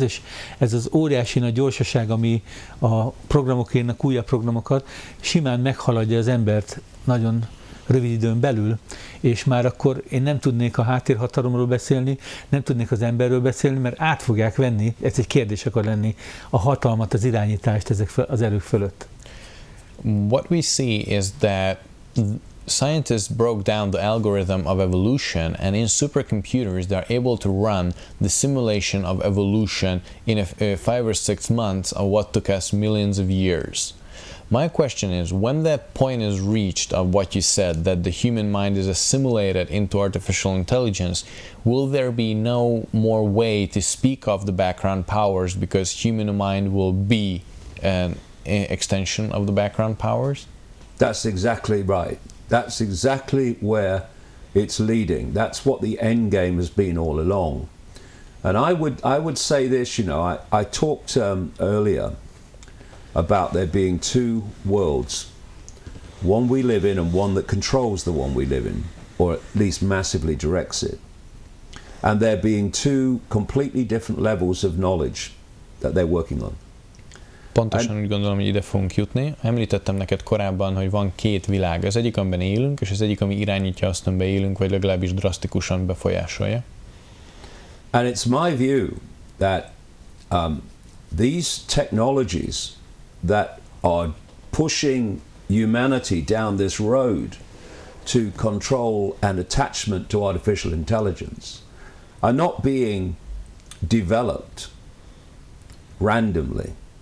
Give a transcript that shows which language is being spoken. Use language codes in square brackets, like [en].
[hu] És ez az óriási nagy gyorsaság, ami a programok írnak újabb programokat, simán meghaladja az embert nagyon rövid időn belül, és már akkor én nem tudnék a háttérhatalomról beszélni, nem tudnék az emberről beszélni, mert át fogják venni, ez egy kérdés akar lenni, a hatalmat, az irányítást ezek az erők fölött. [en] What we see is that scientists broke down the algorithm of evolution, and in supercomputers they are able to run the simulation of evolution in 5 or 6 months of what took us millions of years. My question is, when that point is reached of what you said, that the human mind is assimilated into artificial intelligence, will there be no more way to speak of the background powers because human mind will be an extension of the background powers? That's exactly right. That's exactly where it's leading. That's what the end game has been all along. And I would say this, you know, I talked earlier about there being two worlds, one we live in and one that controls the one we live in, or at least massively directs it. And there being two completely different levels of knowledge that they're working on. [hu] Pontosan úgy gondolom, hogy ide fogunk jutni. Említettem neked korábban, hogy van két világ. Az egyik, amiben élünk, és az egyik, ami irányítja azt, amiben élünk, vagy legalábbis drasztikusan befolyásolja. [en] And it's my view that these technologies that are pushing humanity down this road to control and attachment to artificial intelligence are not being developed randomly.